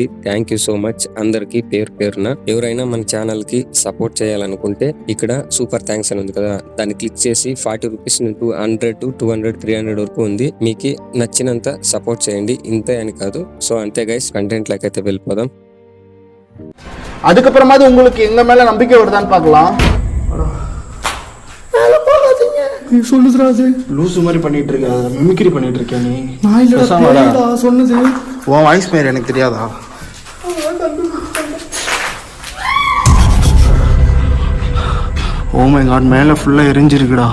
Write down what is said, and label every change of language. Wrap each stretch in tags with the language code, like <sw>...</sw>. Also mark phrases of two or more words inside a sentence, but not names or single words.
<en>Thank you so much</en> <te>అందరికి పేరున. ఎవరైనా మన ఛానల్ కి సపోర్ట్ చేయాలనుకుంటే ఇక్కడ సూపర్ థ్యాంక్స్ అని ఉంది కదా, దాన్ని క్లిక్ చేసి 40 రూపీస్ 100 to 200 300 వరకు ఉంది. మీకు నచ్చినంత సపోర్ట్ చేయండి, ఇంతే అని కాదు. సో అంతే గైస్,</te> <en>content like</en> <te>అయితే వెళ్ళిపోదాం.</te> <ta>அதுக்கப்புறமாவது உங்களுக்கு எங்க மேல நம்பிக்கை வருதான்னு பார்க்கலாம். நீ சொல்லுதுடா, அது லூசு மாதிரி பண்ணிட்டு இருக்க, மிமிக்ரி பண்ணிட்டு இருக்க நீ. நான் இல்லடா சொன்னது. உன் வாய்ஸ் மேல எனக்கு தெரியாதா?</ta> <en>Oh my God,</en> <ta>மேல ஃபுல்லா எரிஞ்சிருக்குடா.</ta>